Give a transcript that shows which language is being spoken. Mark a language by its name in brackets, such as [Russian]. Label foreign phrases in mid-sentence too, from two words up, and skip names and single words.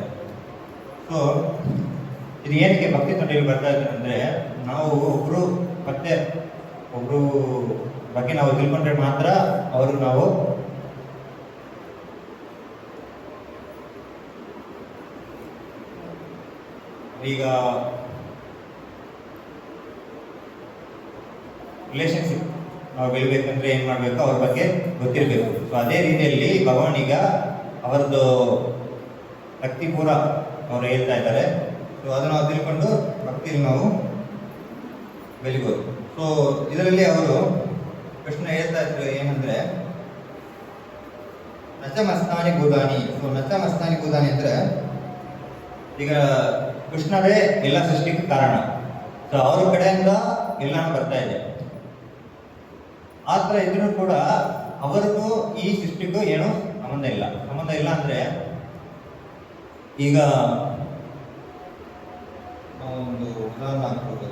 [Kannada] ಸೊ ಇದು ಏನಕ್ಕೆ ಭಕ್ತಿ ತೊಂಡೆಯಲ್ಲಿ ಬರ್ತಾ ಇದ್ದಾರೆ ಅಂದರೆ, ನಾವು ಒಬ್ಬರು ಬಗ್ಗೆ ನಾವು ತಿಳ್ಕೊಂಡ್ರೆ ಮಾತ್ರ ಅವರು ನಾವು ಈಗ ರಿಲೇಶನ್ಶಿಪ್ ನಾವು ಬೆಳಿಬೇಕಂದ್ರೆ ಏನು ಮಾಡಬೇಕು, ಅವ್ರ ಬಗ್ಗೆ ಗೊತ್ತಿರಬೇಕು. ಸೊ ಅದೇ ರೀತಿಯಲ್ಲಿ ಭಗವಾನ್ ಈಗ ಅವರದ್ದು ಭಕ್ತಿ ಪೂರ ಅವರು ಹೇಳ್ತಾ ಇದ್ದಾರೆ. ಸೊ ಅದನ್ನು ನಾವು ತಿಳ್ಕೊಂಡು ಭಕ್ತಿಯಲ್ಲಿ ನಾವು ಬೆಳಿಬೋದು. ಸೊ ಇದರಲ್ಲಿ ಅವರು ಕೃಷ್ಣ ಹೇಳ್ತಾ ಇದ್ರು ಏನಂದ್ರೆ, [Sanskrit] ನಚ ಮಸ್ತಾನಿ ಭೂತಾನಿ. [Kannada] ಸೊ [Sanskrit] ನಚ ಮಸ್ತಾನಿ ಭೂತಾನಿ [Kannada] ಅಂದ್ರೆ ಈಗ ಕೃಷ್ಣರೇ ಎಲ್ಲ ಸೃಷ್ಟಿಗೆ ಕಾರಣ. ಸೊ ಅವ್ರ ಕಡೆಯಿಂದ ಎಲ್ಲಾನು ಬರ್ತಾ ಇದೆ. ಆ ಥರ ಇದ್ರೂ ಕೂಡ ಅವರಿಗೂ ಈ ಸೃಷ್ಟಿಗೂ ಏನೂ ಸಂಬಂಧ ಇಲ್ಲ. ಸಂಬಂಧ ಇಲ್ಲ ಅಂದರೆ ಈಗ ಒಂದು ಉದಾಹರಣೆ ಹಾಕ್ಬೋದು.